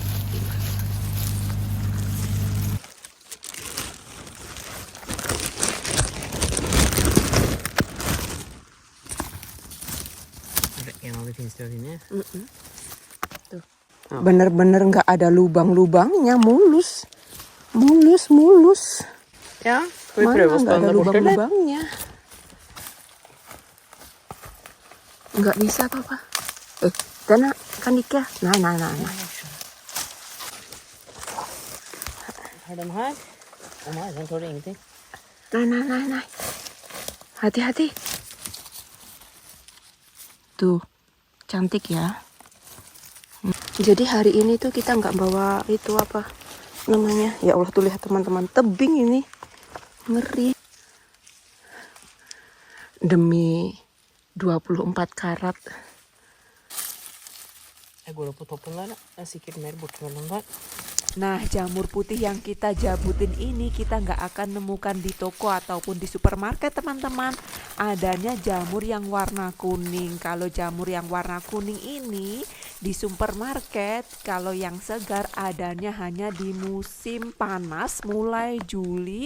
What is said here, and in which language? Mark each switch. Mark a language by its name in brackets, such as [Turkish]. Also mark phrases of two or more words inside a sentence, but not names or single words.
[Indonesian] Tuh. Bener-bener nggak ada lubang-lubangnya, mulus. [Norwegian] Ja, skal vi [Indonesian] Mana [Norwegian] prøve å [Indonesian] nggak ada [Norwegian] stande bort, eller? [Indonesian] lubang-lubangnya? Nggak bisa toh, Pak? [Norwegian] Dana kan ikke. Nei. Har den her? Å nei, den tåler ingenting. Nei. [Indonesian] Hati-hati. Tuh, cantik ya. Jadi hari ini tuh kita nggak bawa itu apa namanya. Ya Allah, tuh lihat teman-teman, tebing ini. Ngeri. Demi 24 karat. [Norwegian] Jeg går opp på toppen der, da. Det er sikkert mer bortimellom der. [Indonesian] Nah, jamur putih yang kita jabutin ini kita nggak akan nemukan di toko ataupun di supermarket, teman-teman. Adanya jamur yang warna kuning. Kalau jamur yang warna kuning ini di supermarket, kalau yang segar adanya hanya di musim panas mulai Juli.